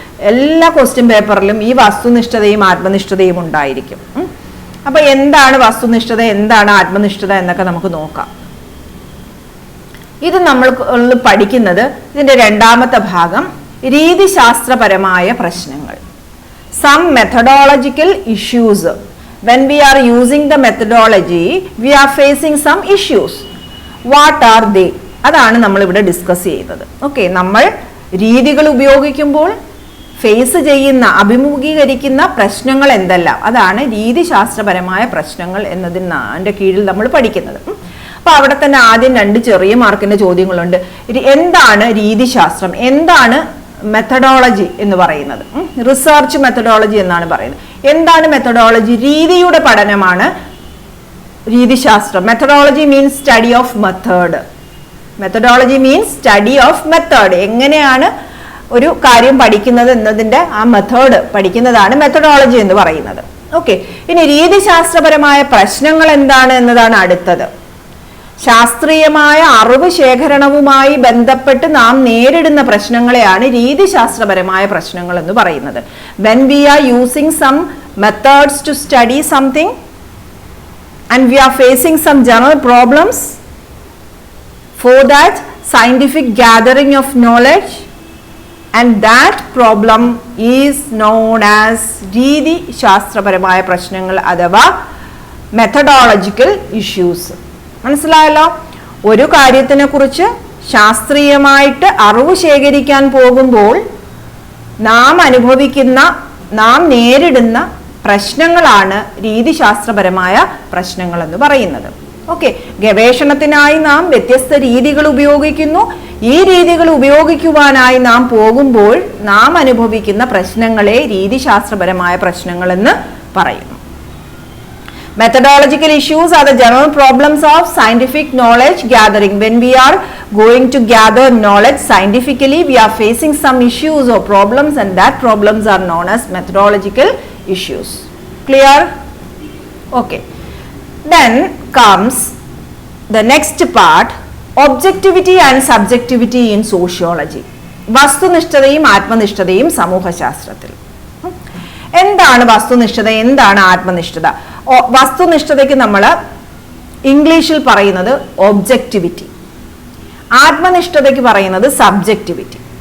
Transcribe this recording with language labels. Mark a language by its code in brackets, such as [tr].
[ml] എല്ലാ ക്വസ്റ്റ്യൻ പേപ്പറിലും ഈ വസ്തുനിഷ്ഠതയും ആത്മനിഷ്ഠതയും ഉണ്ടായിരിക്കും. അപ്പൊ എന്താണ് വസ്തുനിഷ്ഠത, എന്താണ് ആത്മനിഷ്ഠത എന്നൊക്കെ നമുക്ക് നോക്കാം. ഇത് നമ്മൾ പഠിക്കുന്നത് ഇതിന്റെ രണ്ടാമത്തെ ഭാഗം, രീതിശാസ്ത്രപരമായ പ്രശ്നങ്ങൾ. [en] Some methodological issues. When we are using the methodology, we are facing some issues. What are they? [ml] അതാണ് നമ്മൾ ഇവിടെ ഡിസ്കസ് ചെയ്യുന്നത്. ഓക്കെ, നമ്മൾ രീതികൾ ഉപയോഗിക്കുമ്പോൾ ഫേസ് ചെയ്യുന്ന, അഭിമുഖീകരിക്കുന്ന പ്രശ്നങ്ങൾ എന്തെല്ലാം, അതാണ് രീതിശാസ്ത്രപരമായ പ്രശ്നങ്ങൾ എന്നതിൻ്റെ കീഴിൽ നമ്മൾ പഠിക്കുന്നത്. അപ്പൊ അവിടെ തന്നെ ആദ്യം 2 ചെറിയ മാർക്കിന്റെ ചോദ്യങ്ങളുണ്ട്. എന്താണ് രീതിശാസ്ത്രം, എന്താണ് മെത്തഡോളജി എന്ന് പറയുന്നത്? റിസർച്ച് മെത്തഡോളജി എന്നാണ് പറയുന്നത്. എന്താണ് മെത്തഡോളജി? രീതിയുടെ പഠനമാണ് രീതിശാസ്ത്രം. [en] Methodology means study of method. Methodology means study of method. [ml] എങ്ങനെയാണ് ഒരു കാര്യം പഠിക്കുന്നത് എന്നതിന്റെ ആ മെത്തേഡ് പഠിക്കുന്നതാണ് മെത്തഡോളജി എന്ന് പറയുന്നത്. ഓക്കെ, ഇനി രീതിശാസ്ത്രപരമായ പ്രശ്നങ്ങൾ എന്താണ് എന്നതാണ് അടുത്തത്. ശാസ്ത്രീയമായ അറിവ് ശേഖരണവുമായി ബന്ധപ്പെട്ട് നാം നേരിടുന്ന പ്രശ്നങ്ങളെയാണ് രീതിശാസ്ത്രപരമായ പ്രശ്നങ്ങൾ എന്ന് പറയുന്നത്. [en] When we are using some methods to study something and we are facing some general problems, for that scientific gathering of knowledge, and that problem is known as [ml] രീതിശാസ്ത്രപരമായ പ്രശ്നങ്ങൾ അഥവാ [en] Methodological issues. [ml] മനസ്സിലായല്ലോ? ഒരു കാര്യത്തിനെ കുറിച്ച് ശാസ്ത്രീയമായിട്ട് അറിവ് ശേഖരിക്കാൻ പോകുമ്പോൾ നാം അനുഭവിക്കുന്ന, നാം നേരിടുന്ന പ്രശ്നങ്ങളാണ് രീതിശാസ്ത്രപരമായ പ്രശ്നങ്ങൾ എന്ന് പറയുന്നത്. ഓക്കെ, ഗവേഷണത്തിനായി നാം വ്യത്യസ്ത രീതികൾ ഉപയോഗിക്കുന്നു. ഈ രീതികൾ ഉപയോഗിക്കുവാനായി നാം പോകുമ്പോൾ നാം അനുഭവിക്കുന്ന പ്രശ്നങ്ങളെ രീതിശാസ്ത്രപരമായ പ്രശ്നങ്ങൾ എന്ന് പറയുന്നു. [en] Methodological issues are the general problems of scientific knowledge gathering. When we are going to gather knowledge scientifically, we are facing some issues or problems, and that problems are known as methodological issues. Clear? Okay. Then comes the next part, objectivity and subjectivity in sociology. [ml] വസ്തുനിഷ്ഠതയും ആത്മനിഷ്ഠതയും സമൂഹശാസ്ത്രത്തിൽ. എന്താണ് വസ്തുനിഷ്ഠത, എന്താണ് ആത്മനിഷ്ഠത? വസ്തുനിഷ്ഠതയ്ക്ക് നമ്മൾ ഇംഗ്ലീഷിൽ പറയുന്നത് objectivity, ആത്മനിഷ്ഠതയ്ക്ക് പറയുന്നത് subjectivity.